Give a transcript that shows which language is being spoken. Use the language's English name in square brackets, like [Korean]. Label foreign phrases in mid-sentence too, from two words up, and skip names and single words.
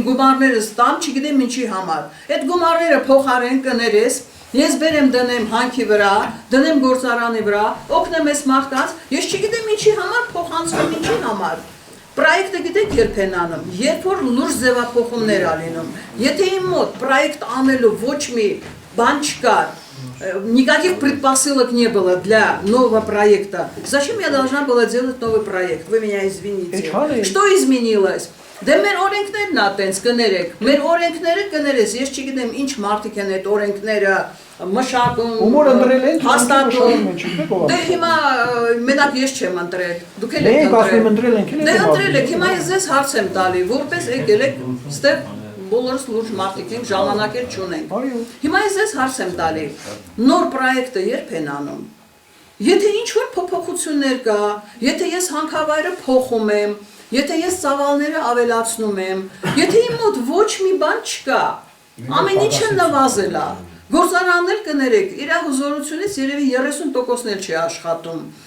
[Armenian] գումարներս տամ, չգիտեմ ինչի համար։ Այդ գումարները փոխարեն կներես, ես բերեմ դնեմ հանքի վրա, դնեմ գործարանի վրա, օգնեմ այս մարդկանց, ես չգիտեմ ինչի համար փոխանցում, ինչի համար։ Պրոյեկտը գիտեք երբ են անում, երբ որ լուրջ ձևափոխումներ ա լինում։ Եթե իմ մոտ պրոյեկտ անելու ոչ մի բան չկար, [Russian] никаких предпосылок не было для нового проекта. Зачем я должна была делать новый проект? Вы меня извините. Что изменилось? [Armenian] Դե մեր օրենքներն ա տենց կներեք, մեր օրենքները կներես, ես չգիտեմ ինչ մարդիկ են այդ օրենքները մշակում, Ումոր ընտրել են, հաստատում, դե հիմա մենակ ես չեմ ընտրել, դուք էլ եք ընտրել։ Դե ընտրել եք, հիմա ես ձեզ հարց եմ տալի, որպես եկել եք ստեղ բոլորս լուրջ մարդիկ ենք, ժամանակ էլ չունենք։ Հիմա ես ձեզ հարց եմ տալի, նոր պրոյեկտը երբ են անում։ Եթե ինչ-որ փոփոխություններ կա, եթե ես հանքավայրը փոխում եմ, եթե ես ծավալները ավելացնում եմ, եթե իմ մոտ ոչ մի բան չկա, ամեն ինչը նվազել է, գործարաններ կներեք, իր հզորությունից երևի 30%-ն էլ չի աշխատում,